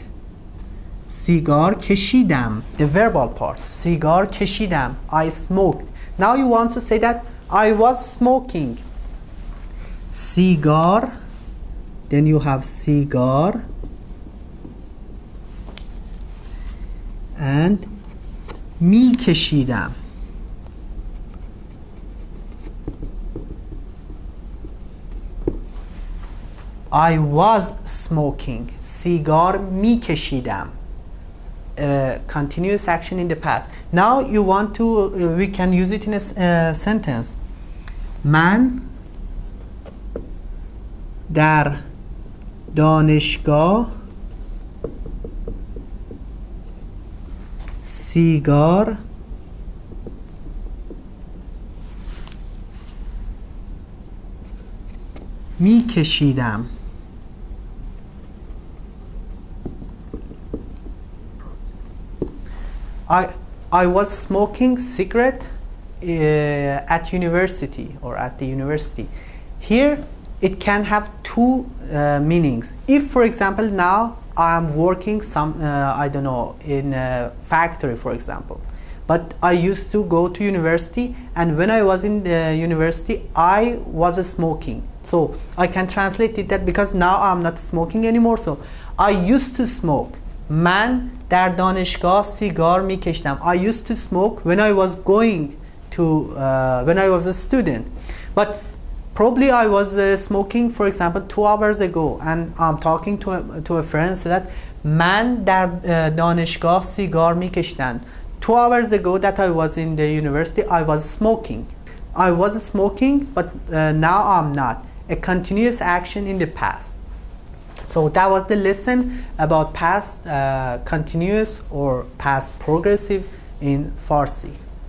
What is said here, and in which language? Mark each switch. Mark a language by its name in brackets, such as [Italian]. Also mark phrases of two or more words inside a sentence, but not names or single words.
[Persian] سیگار کشیدم, [English] the verbal part. [Persian] سیگار کشیدم, [English] I smoked. Now you want to say that I was smoking. سیگار, then you have سیگار and [Persian] می کشیدم. [English] I was smoking. [Persian] سیگار می کشیدم. [English] Continuous action in the past. Now you want to, we can use it in a sentence. [Persian] من در دانشگاه سیگار می کشیدم. [English] I was smoking cigarette at university or at the university. Here it can have two meanings. If, for example, now I am working I don't know, in a factory, for example, but I used to go to university, and when I was in the university I was smoking. So I can translate it that because now I'm not smoking anymore, so I used to smoke. [Persian] من در دانشگاه سیگار میکشیدم. [English] I used to smoke when I was going to when I was a student. But probably I was smoking, for example, 2 hours ago, and I'm talking to a friend, so that [Persian] من در دانشگاه سیگار میکشیدم. [English] 2 hours ago that I was in the university, I was smoking. I was smoking, but now I'm not. A continuous action in the past. So that was the lesson about past continuous or past progressive in Farsi.